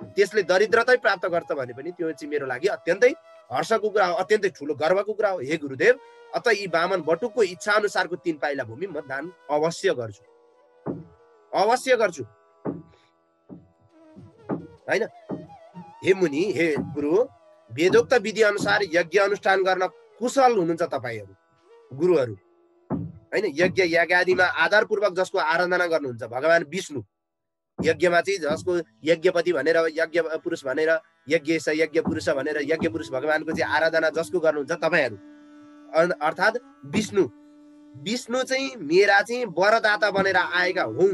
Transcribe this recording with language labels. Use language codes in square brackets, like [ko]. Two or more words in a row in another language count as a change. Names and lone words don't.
[ne] त्यसले दरिद्रतै प्राप्त गर्छ भने पनि त्यो चाहिँ मेरो लागि अत्यन्तै हर्षको कुरा हो, अत्यन्तै ठुलो गर्वको कुरा हो। हे गुरुदेव, अत यी वामन बटुकको इच्छा अनुसारको 3 पाइला भूमि म दान अवश्य गर्छु हैन। हे मुनि, हे गुरु, वेदोक्त विधि अनुसार यज्ञ अनुष्ठान गर्न कुशल हुनुहुन्छ तपाईहरू गुरुहरू हैन। यज्ञ यागादिमा आधारपूर्वक जसको आराधना गर्नुहुन्छ भगवान विष्णु, यज्ञमा चाहिँ जसको यज्ञपति भनेर, यज्ञ पुरुष भनेर, यज्ञेश यज्ञ पुरुष भनेर यज्ञ पुरुष भगवानको चाहिँ आराधना जसको गर्नुहुन्छ तपाईहरू, अर्थात् विष्णु चाहिँ मेरा चाहिँ वरदाता बनेर आएका हुन्।